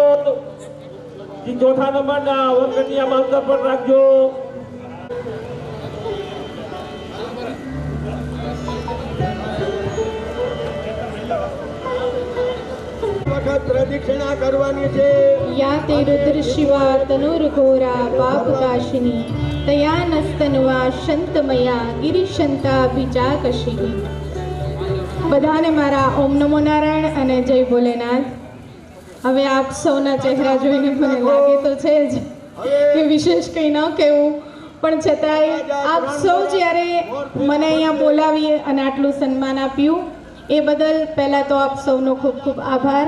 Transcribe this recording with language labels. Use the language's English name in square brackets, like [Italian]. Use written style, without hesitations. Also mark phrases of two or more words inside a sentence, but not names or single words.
[Gujarati] ચોથા નંબરના વર કન્યામાં અંતર પર રાખજો. વખત પ્રદક્ષિણા કરવાની છે. [Sanskrit] या ते रुद्रशिवा तनुर्घोरा पापकाशिनी तया नस्तनुवा शंतमया गिरिशंताभिचाकशिनी. [Gujarati] બધાને મારા [Sanskrit] ॐ नमो नारायण [Gujarati] અને જય ભોલેનાથ. હવે આપ સૌના ચહેરા જોઈને મને લાગે તો છે જ કે વિશેષ કંઈ ન કહેવું, પણ છતાંય આપ સૌ જ્યારે મને અહીંયા બોલાવી અને આટલું સન્માન આપ્યું એ બદલ પહેલાં તો આપ સૌનો ખૂબ ખૂબ આભાર.